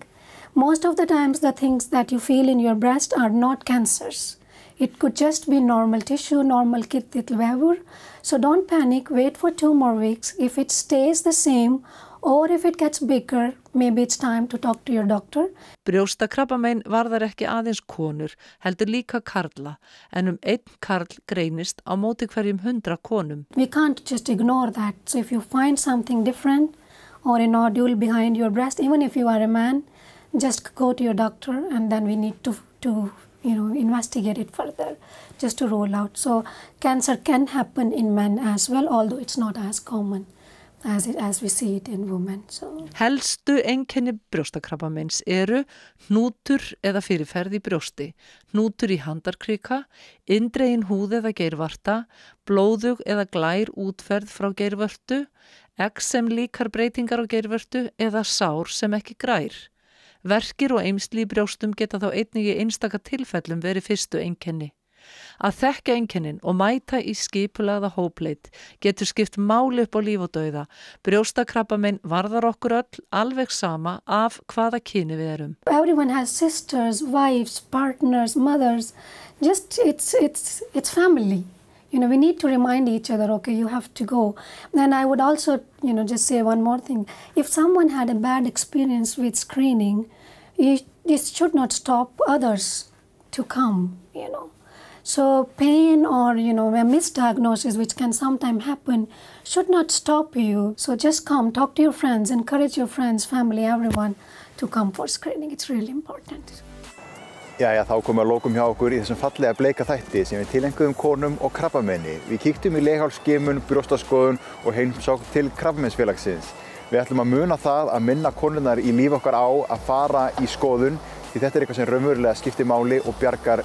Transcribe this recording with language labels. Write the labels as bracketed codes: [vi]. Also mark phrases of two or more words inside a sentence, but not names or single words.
[en] Most of the times the things that you feel in your breast are not cancers. It could just be normal tissue, normal kittelvävur. So don't panic, wait for 2 more weeks. If it stays the same or if it gets bigger, maybe it's time to talk to your doctor. [is] Brjóstakrabbamein varðar ekki aðeins konur, heldur líka karla, en 1 karl greinist á móti hverjum 100 konum. [en] We can't just ignore that. So if you find something different or a nodule behind your breast, even if you are a man, just go to your doctor and then we need to investigate it further just to rule out. So cancer can happen in men as well, although it's not as common as we see it in women. So. [is] Helstu einkenni brjóstakrabbameins eru hnútur eða fyrirferð í brjósti, hnútur í handarkrika, indregin húð eða geirvarta, blóðug eða glær útferð frá geirvörtu, exem líkar breytingar á geirvörtu eða sár sem ekki grær. Verkir og eymsli í brjóstum geta þá einnig í einstaka tilfellum verið fyrstu einkenni. Að þekka einkennin og mæta í skipulagða hópleit getur skipt máli upp á líf og dauða. Brjóstakrabbamein varðar okkur öll alveg sama af hvaða kyni við erum. [en] Everyone has sisters, wives, partners, mothers. Just it's family. We need to remind each other, okay, you have to go. And I would also, just say one more thing. If someone had a bad experience with screening, this should not stop others to come, So pain or, a misdiagnosis, which can sometimes happen, should not stop you. So just come, talk to your friends, encourage your friends, family, everyone to come for screening. It's really important. [is] Jæja, þá komum við að lokum hjá okkur í þessum fallega bleika þætti sem við tileinkuðum konum og krabbameini. Við kíktum í leghálsskimun, brjóstaskoðun og heimsókn til Krabbameinsfélagsins. Við ætlum að muna það að minna konurnar í líf okkar á að fara í skoðun því þetta eitthvað sem raunverulega skiptir máli og bjargar lífum.